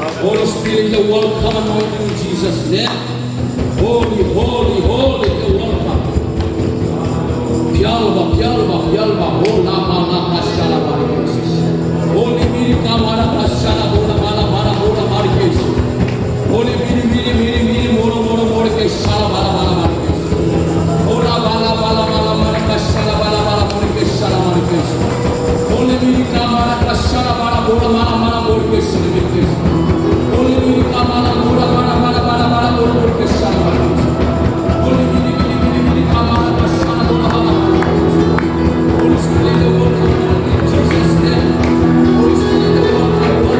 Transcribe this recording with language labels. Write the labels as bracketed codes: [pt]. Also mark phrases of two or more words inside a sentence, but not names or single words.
[en] Holy Spirit, you're welcome in Jesus' name. Holy, holy, holy, you're welcome. Pyalva, pyalva, pyalva, hola mama kashala marikes. Holy miri kamara kashala hola mala mara hola marikes. Holy miri miri miri miri moro moro moro keshala mala mala marikes. Hola bala bala bala mara kashala bala bala moro keshala marikes. Holy miri kamara kashala bala hola mala mala moro keshala marikes. Holy miri kamara hola mala mala bala bala moro keshala marikes. Holy miri miri miri miri kamara kashala hola mala. Holy Spirit, the word of God in Jesus' name. Holy Spirit, the word of God,